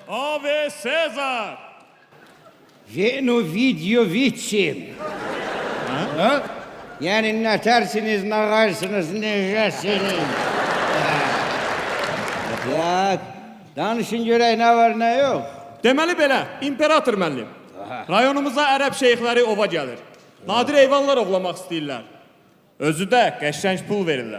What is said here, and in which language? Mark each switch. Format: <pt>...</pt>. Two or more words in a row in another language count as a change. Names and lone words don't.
<la>Ave Sezar.</la> <az>Genovidyovic'im. Ha? Yani ne tersiniz, ne karsınız, necəsiniz? Ya, danışın görək nə var, nə yox. Deməli belə, imperator müəllim. Rayonumuza ərəb şeyxləri ova gəlir. Nadir heyvanlar ovlamaq istəyirlər. Özü də qəşəng pul verirlər.</az>